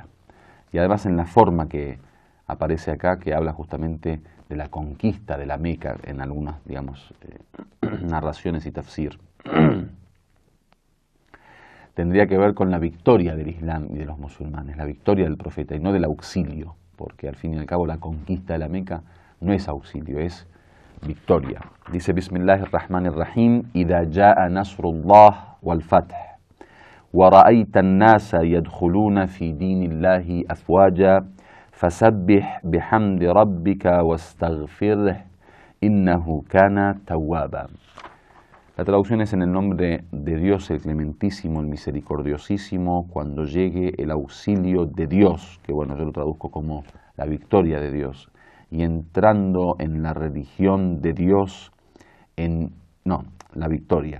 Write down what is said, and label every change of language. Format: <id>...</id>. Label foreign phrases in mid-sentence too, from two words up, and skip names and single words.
<es>Y además en la forma que aparece acá, que habla justamente de la conquista de la Meca en algunas, digamos, narraciones y tafsir. Tendría que ver con la victoria del Islam y de los musulmanes, la victoria del profeta y no del auxilio, porque al fin y al cabo la conquista de la Meca no es auxilio, es victoria.</es> <ar>Dice بسم الله الرحمن الرحيم، إذا جاء نصر الله والفتح، ورأيت الناس يدخلون في دين الله أفواجا, فسبح بحمد ربك واستغفره إنه كان توابا.</ar> <es>La traducción es en el nombre de Dios, el clementísimo, el misericordiosísimo, cuando llegue el auxilio de Dios, que bueno, yo lo traduzco como la victoria de Dios, y entrando en la religión de Dios, la victoria.</es>